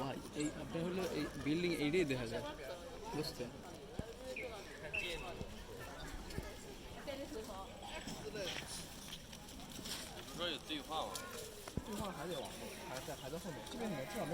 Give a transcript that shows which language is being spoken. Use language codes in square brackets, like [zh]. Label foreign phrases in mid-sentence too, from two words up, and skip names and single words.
[bn] এই আপনার হলো এই বিল্ডিং এইটাই দেখা যায় বুঝছেন [zh] 这有对话吗？对话还得往后，还在后面，这边至少没